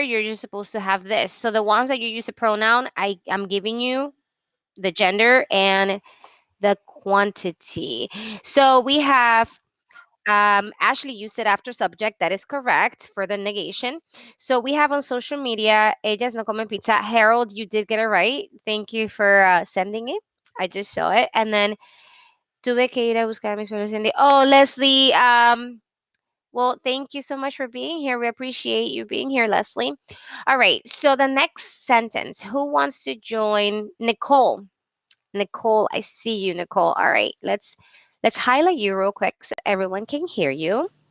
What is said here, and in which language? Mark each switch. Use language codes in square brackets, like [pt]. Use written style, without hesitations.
[en] You're just supposed to have this. So the ones that you use a pronoun, I'm giving you the gender and the quantity. So we have Ashley, you said after subject. That is correct for the negation. So we have on social media, [es] ellas no comen pizza. [en] Harold, you did get it right. Thank you for sending it. I just saw it. And then [es] tuve que ir a buscar a mis perros. [en] Oh, Leslie. Well, thank you so much for being here. We appreciate you being here, Leslie. All right. So the next sentence. Who wants to join? Nicole. Nicole, I see you, Nicole. All right. Let's highlight you real quick so everyone can hear you.